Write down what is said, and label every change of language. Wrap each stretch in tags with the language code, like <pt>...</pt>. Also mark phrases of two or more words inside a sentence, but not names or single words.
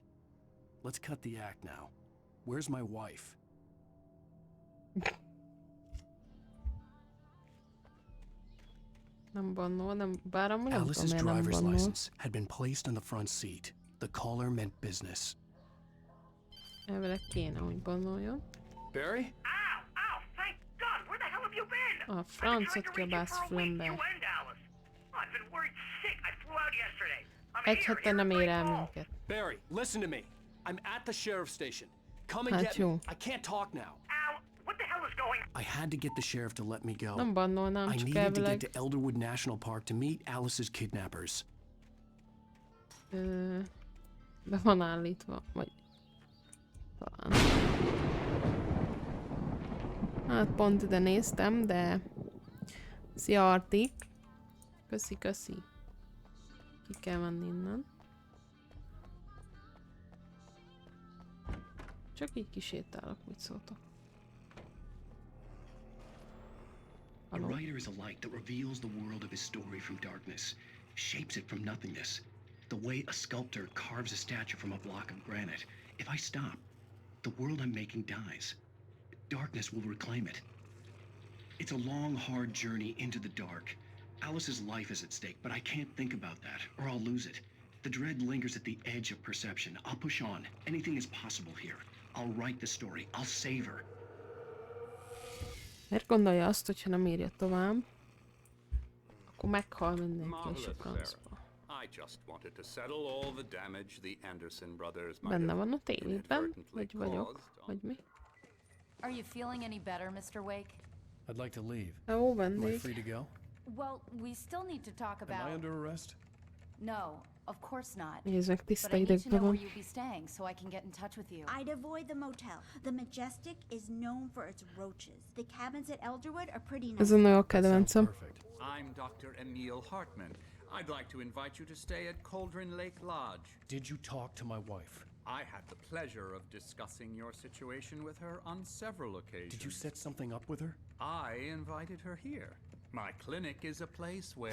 <en>Let's cut the act now. Where's my wife? Alice's driver's license had been placed on the front seat. The caller meant business.</en> <hu>Elvileg kéne, hogy bannoljon.</hu> <en>Barry? Ow! Ow! Thank God! Where the hell have you been?</en> <hu>A francot kiabász fülembe. Egy hete nem ér el minket.</hu> <en>Barry, listen to me. I'm at the sheriff's station. Come and get me. I can't talk now. Ow! What the hell is going on? I had to get the sheriff to let me go.</en> <hu>Nem bannolnám,</hu> <en>I</en> <hu>csak</hu> <en>needed to</en> <hu>elvileg.</hu> <en>get to Elderwood National Park to meet Alice's kidnappers.</en> <hu>Be van állítva, vagy talán. Hát pont ide néztem, de... Szia Artik! Köszi, köszi. Ki kell menni innen. Csak így kisétálok, úgy szóltok.</hu> <en>A writer is a light that reveals the world of his story from darkness, shapes it from nothingness. The way a sculptor carves a statue from a block of granite. If I stop, the world I'm making dies. Darkness will reclaim it. It's a long, hard journey into the dark. Alice's life is at stake, but I can't think about that, or I'll lose it. The dread lingers at the edge of perception. I'll push on. Anything is possible here. I'll write the story. I'll save her.</en> <hu>Miért gondolja azt, hogyha nem írja tovább, akkor meghal mindenki és a francba. Benne van a tévében, vagy vagyok, vagy mi?</hu> <en>Are you feeling any better, Mr. Wake? I'd like to leave.</en> <hu>Ó,</hu> <en>Am I</en> <hu>vendég.</hu> <en>free to go? Well, we still need to talk about... Am I under arrest? No, of course not.</en> <hu>Nézd meg,</hu> <en>But</en> <hu>tiszta</hu> <en>I need to</en> <hu>idegben</hu> <en>know where</en> <hu>van.</hu> <en>you'll be staying so I can get in touch with you. I'd avoid the motel. The Majestic is known for its roaches. The cabins at Elderwood are pretty nice.</en> <hu>Ez a nagyon kedvencem.</hu> <en>I'm Dr. Emil Hartman. I'd like to invite you to stay at Cauldron Lake Lodge. Did you talk to my wife? I had the pleasure of discussing your situation with her on several occasions. Did you set something up with her? I invited her here. My clinic is a place where...</en>